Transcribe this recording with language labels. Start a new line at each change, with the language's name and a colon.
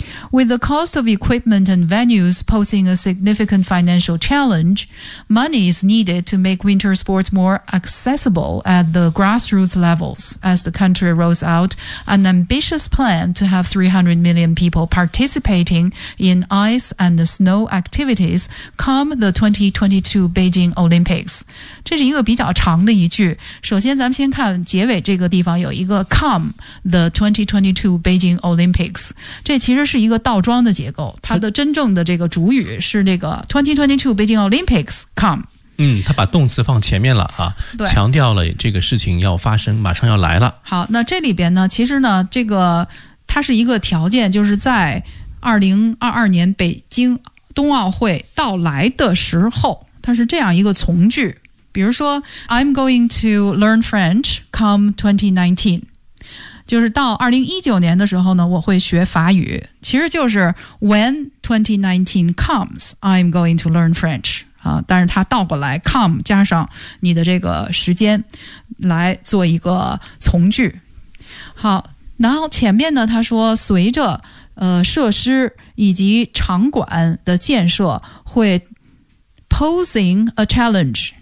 English: With the cost of equipment and venues posing a significant financial challenge, money is needed to make winter sports more accessible at the grassroots levels as the country rolls out an ambitious plan to have 300 million people participating in ice and snow activities come the 2022 Beijing Olympics.
Chinese: 这是一个比较长的一句。首先咱们先看结尾这个地方有一个
English: come the 2022 Beijing Olympics。
Chinese: 这其实是一个倒装的结构，它的真正的这个主语是那个
English: 2022 Beijing Olympics come。
Chinese: 嗯，它把动词放前面了啊，强调了这个事情要发生，马上要来了。好，那这里边呢，其实呢，这个它是一个条件，就是在2022年北京冬奥会到来的时候，它是这样一个从句，比如说
English: I'm going to learn French come 2019。
Chinese: 就是到2019年的时候呢，我会学法语。其实就是
English: When 2019 comes, I'm going to learn French.
Chinese: 啊，但是它倒过来 come 加上你的这个时间来做一个从句。好，然后前面呢，他说随着设施以及场馆的建设会
English: posing a challenge。